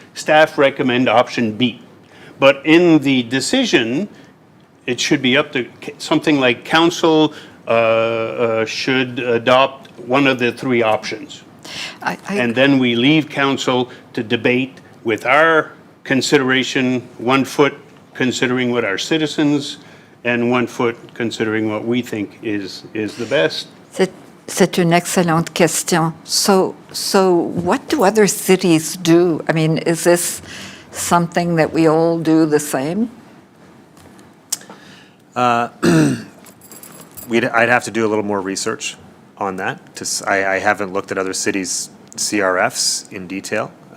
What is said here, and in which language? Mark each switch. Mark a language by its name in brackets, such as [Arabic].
[English] Staff recommend option B. But in the decision, it should be up to something like council should adopt one of the three options. And then we leave council to debate with our consideration, 1 foot considering what our citizens, and 1 foot considering what we think is the best. [French] C'est une excellente question. [English] So what do other cities do? I mean, is this something that we all do the same? I'd have to do a little more research on that. I haven't looked at other cities' CRFs in detail.